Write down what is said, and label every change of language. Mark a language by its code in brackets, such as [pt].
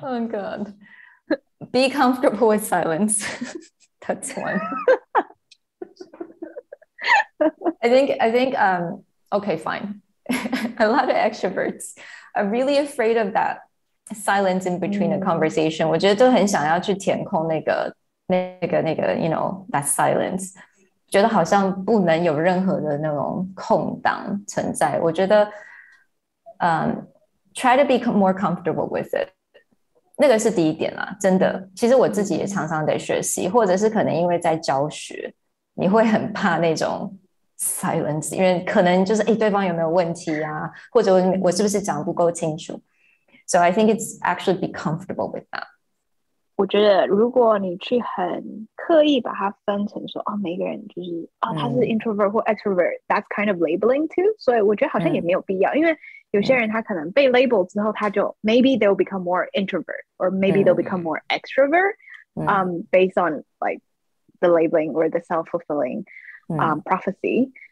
[en] Oh God. Be comfortable with silence. That's one. I think okay, fine. A lot of extroverts are really afraid of that silence in between a conversation. [zh] 我觉得都很想要去填空那个 [en] you know, that silence. [zh] 觉得好像不能有任何的那种空档存在。我觉得 [en] try to be more comfortable with it. [zh] 那个是第一点啦，真的。其实我自己也常常得学习，或者是可能因为在教学，你会很怕那种 silence， 因为可能就是对方有没有问题啊，或者我是不是讲不够清楚。 [en] So I think it's actually be comfortable with that. [zh] 我觉得如果你去很刻意把它分成说每个人就是他是 introvert 或 extrovert, [en] that's kind of labeling too. [zh] 所以我觉得好像也没有必要，因为有些人他可能被 label 之后，他就 [en] maybe they'll become more introvert or maybe they'll become more extrovert, based on like the labeling or the self-fulfilling prophecy.